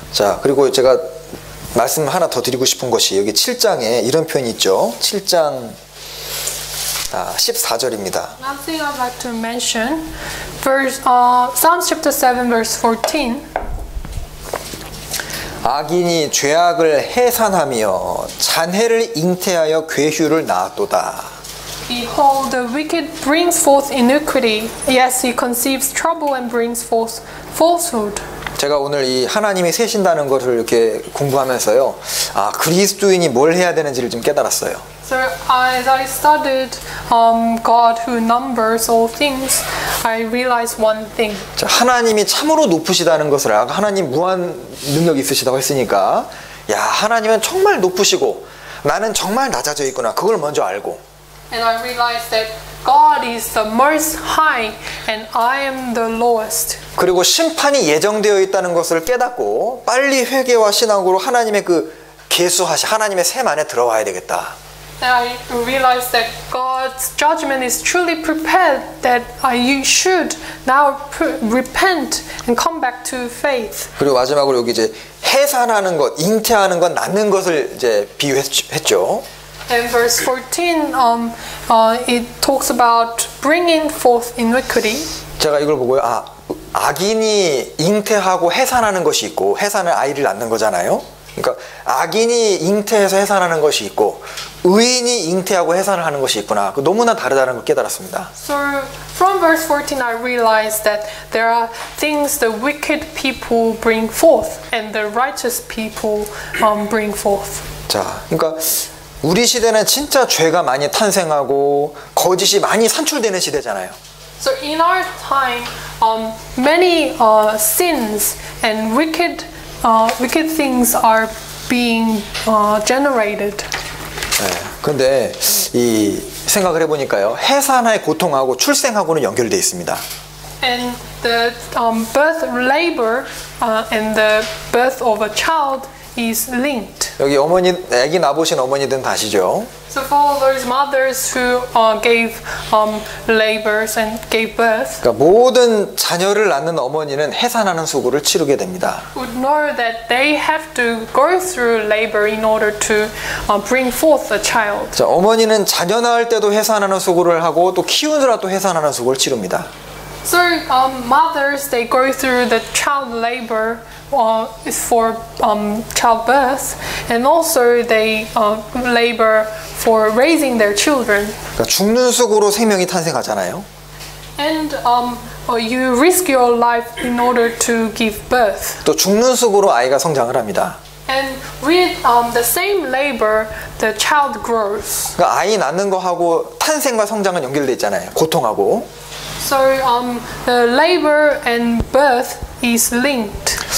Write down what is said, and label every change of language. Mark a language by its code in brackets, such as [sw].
[ko] 자, 그리고 제가 말씀 하나 더 드리고 싶은 것이 여기 7장에 이런 표현이 있죠. 7장 14절입니다. [en] Another thing I'd like to mention, Psalms chapter 7 verse 14. [ko] 악인이 죄악을 해산하며 잔해를 잉태하여 괴휴를 낳았도다. [en] Behold, the wicked brings forth iniquity. Yes, he conceives trouble and brings forth falsehood. [ko] 제가 오늘 이 하나님이 세신다는 것을 이렇게 공부하면서요, 아, 그리스도인이 뭘 해야 되는지를 좀 깨달았어요. [en] So as I studied God who numbers all things, I realized one thing. [ko] 자, 하나님이 참으로 높으시다는 것을 아까 하나님 무한 능력 있으시다고 했으니까, 야, 하나님은 정말 높으시고 나는 정말 낮아져 있구나. 그걸 먼저 알고. [en] And I realized that God is the most high and I am the lowest. [ko] 그리고 심판이 예정되어 있다는 것을 깨닫고 빨리 회개와 신앙으로 하나님의 그 계수하시 하나님의 셈 안에 들어와야 되겠다. [en] And I realized that God's judgment is truly prepared, that you should now repent and come back to faith. [ko] 그리고 마지막으로 여기 이제 해산하는 것, 잉태하는 것, 낳는 것을 이제 비유했죠. [en] And verse 14, it talks about bringing forth iniquity. [ko] 제가 이걸 보고요, 아, 악인이 잉태하고 해산하는 것이 있고, 해산은 아이를 낳는 거잖아요. 그러니까 악인이 잉태해서 해산하는 것이 있고 의인이 잉태하고 해산을 하는 것이 있구나. 너무나 다르다는 걸 깨달았습니다. [en] So from verse 14 I realized that there are things the wicked people bring forth and the righteous people bring forth. [ko] 자, 그러니까 우리 시대는 진짜 죄가 많이 탄생하고 거짓이 많이 산출되는 시대잖아요. [en] So in our time, many sins and wicked things are being generated. [ko] 그런데 이 생각을 해보니까요, 해산의 고통하고 출생하고는 연결되어 있습니다. [en] And the birth labor and the birth of a child is linked. [ko] 여기 어머니, 아기 낳으신 어머니들은 다 아시죠? [en] So for those mothers who gave labors and gave birth, [ko] 그러니까 모든 자녀를 낳는 어머니는 해산하는 수고를 치르게 됩니다. [en] would know that they have to go through labor in order to bring forth a child. [ko] 자, 어머니는 자녀 낳을 때도 해산하는 수고를 하고 또 키우느라 또 해산하는 수고를 치릅니다. [en] So mothers, they go through the child labor for childbirth, and also they labor for raising their children. [ko] 그러니까 죽는 수고로 생명이 탄생하잖아요. [en] And you risk your life in order to give birth. [ko] 또 죽는 수고로 아이가 성장을 합니다. [en] And with the same labor, the child grows. [ko] 그러니까 아이 낳는 거하고 탄생과 성장은 연결돼 있잖아요. 고통하고. [en] So the labor and birth is linked.